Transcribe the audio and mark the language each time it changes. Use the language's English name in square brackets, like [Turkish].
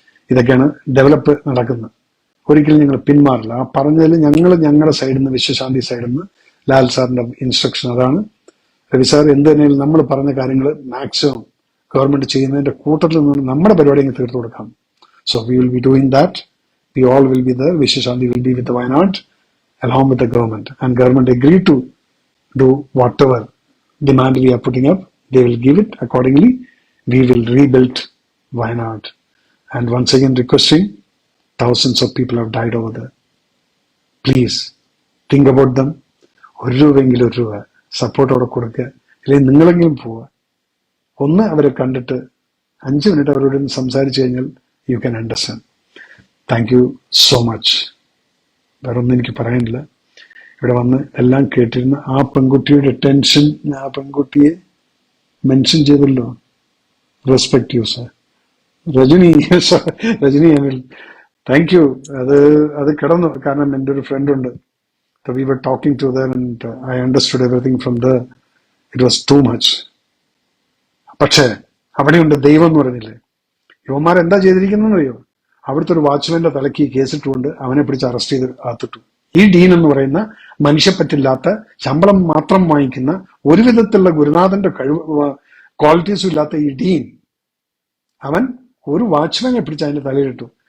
[Malayalam] ഇതൊക്കെയാണ് ഡെവലപ്പ് നടക്കുന്നത്. ഒരിക്കലും ഞങ്ങൾ പിന്മാറില്ല. ആ പറഞ്ഞതിൽ ഞങ്ങളുടെ സൈഡിൽ നിന്ന്, വിശ്വശാന്തി സൈഡിൽ നിന്ന് ലാൽ സാറിന്റെ ഇൻസ്ട്രക്ഷൻ അതാണ്. രവി സാർ എന്ത് തന്നെയും നമ്മൾ പറഞ്ഞ കാര്യങ്ങൾ മാക്സിമം ഗവൺമെന്റ് ചെയ്യുന്നതിന്റെ കൂട്ടത്തിൽ നിന്ന് നമ്മുടെ പരിപാടി അങ്ങ് തീർത്തു കൊടുക്കാം. [English] So we will be doing that. We all will be there. Vishwashanti will be with Wayanad along with the government, and government agreed to do whatever demand we are putting up. They will give it accordingly. We will rebuild Wayanad. And once again requesting, thousands of people have died over there. Please think about them. [Malayalam] ഒരു രൂപയെങ്കിലും ഒരു രൂപ സപ്പോർട്ടോടെ കൊടുക്കുക. അല്ലെങ്കിൽ നിങ്ങളെങ്കിലും പോവുക. ഒന്ന് അവരെ കണ്ടിട്ട് 5 മിനിറ്റ് അവരോട് സംസാരിച്ചു കഴിഞ്ഞാൽ [English] You can understand. Thank you so much. [Malayalam] വേറെ ഒന്നും എനിക്ക് പറയാനില്ല. ഇവിടെ വന്ന് എല്ലാം കേട്ടിരുന്ന ആ പെൺകുട്ടിയുടെ ടെൻഷൻ, ആ പെൺകുട്ടിയെ മെൻഷൻ ചെയ്തല്ലോ. [English] Respect you sir. Rajani Anil, thank you. [Malayalam] അത് കിടന്നു. കാരണം എൻ്റെ ഒരു ഫ്രണ്ട് ഉണ്ട്. [English] We were talking to them and I understood everything from there. It was too much. [Malayalam] പക്ഷേ അവിടെയുണ്ട് ദൈവം എന്ന് പറഞ്ഞില്ലേ. യുവന്മാർ എന്താ ചെയ്തിരിക്കുന്നറിയോ? അവിടുത്തെ ഒരു വാച്ച്മാന്റെ തലയ്ക്ക് കേസിട്ടുകൊണ്ട് അവനെ പിടിച്ച് അറസ്റ്റ് ചെയ്ത് അകത്തിട്ടു. ഈ ഡീൻ എന്ന് പറയുന്ന മനുഷ്യപ്പറ്റില്ലാത്ത, ശമ്പളം മാത്രം വാങ്ങിക്കുന്ന, ഒരു വിധത്തിലുള്ള ഗുരുനാഥന്റെ ക്വാളിറ്റീസും ഇല്ലാത്ത ഈ ഡീൻ, അവൻ ഒരു വാച്ച്മാനെ പിടിച്ച് അതിന്റെ തലയിലിട്ടു.